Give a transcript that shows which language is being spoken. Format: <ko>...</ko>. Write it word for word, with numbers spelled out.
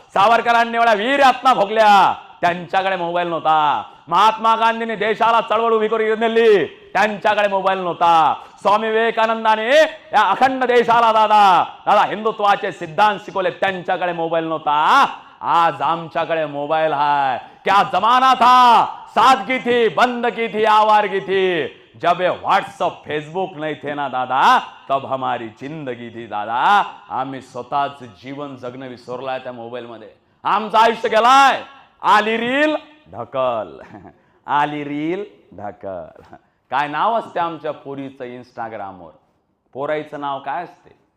<mr>सावरकरांनी एवढ्या वीररत्ना भोगल्या, त्यांच्याकडे मोबाईल नव्हता. महात्मा गांधींनी देशाला चळवळ उभी करून नेली, त्यांच्याकडे मोबाईल नव्हता. स्वामी विवेकानंदाने या अखंड देशाला दादा दादा हिंदुत्वाचे सिद्धांत शिकवले, त्यांच्याकडे मोबाईल नव्हता. आज आमच्याकडे मोबाईल हाय.</mr> <hi>क्या जमाना था, सादगी थी, बंदगी थी, आवारगी थी. जब ये व्हॉट्सअप फेसबुक नाही थे ना दादा, तब हमारी जिंदगी थी दादा.</hi> <mr>आम्ही स्वतःच जीवन जगणं विसरलाय त्या मोबाईलमध्ये. आमचं आयुष्य गेलाय. आली रील ढकल, आली रील ढकल. काय नाव असते आमच्या पोरीचं इंस्टाग्रामवर? पोराईचं नाव काय असते?</mr>